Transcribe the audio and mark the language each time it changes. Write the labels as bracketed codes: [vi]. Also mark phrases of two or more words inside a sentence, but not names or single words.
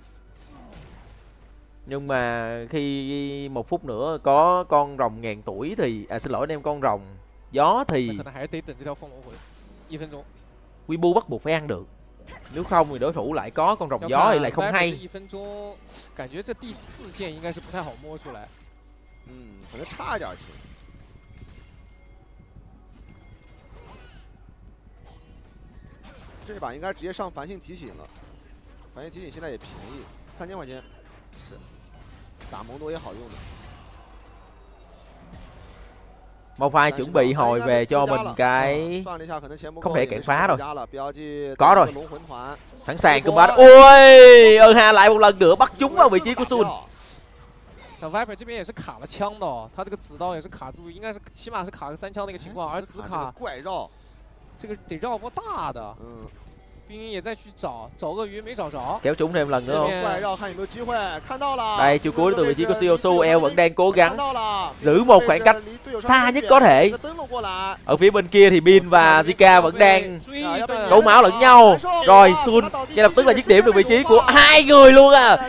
[vi] Nhưng mà khi 1 phút nữa có con rồng ngàn tuổi thì xin lỗi anh em, con rồng gió thì Weibo bắt buộc phải ăn được. Nếu không thì đối thủ lại có con rồng gió thì lại không hay. [zh] 可能差一点球。这把应该直接上繁星提醒了，繁星提醒现在也便宜，3000块钱，是打蒙多也好用的。 [vi] bo3 chuẩn bị hồi về cho mình cái không thể cản phá rồi. Có rồi. Sẵn sàng combat. Ôi, Erha lại một lần nữa bắt chúng vào vị trí của Sun. [zh] Viper 这边也是卡了枪的哦，他这个子刀也是卡住，应该是起码是卡个3枪的一个情况，而紫卡怪绕，这个得绕波大的。冰鹰也在去找鳄鱼没找着， [vi] kéo trúng thêm lần nữa không? Đây chiều cuối từ vị trí của Siosu, El vẫn đang cố gắng giữ một khoảng cách xa nhất có thể. Ở phía bên kia thì Bin và Zika vẫn đang đấu máu lẫn nhau. Rồi Sun ngay lập tức là dứt điểm được vị trí của hai người luôn à.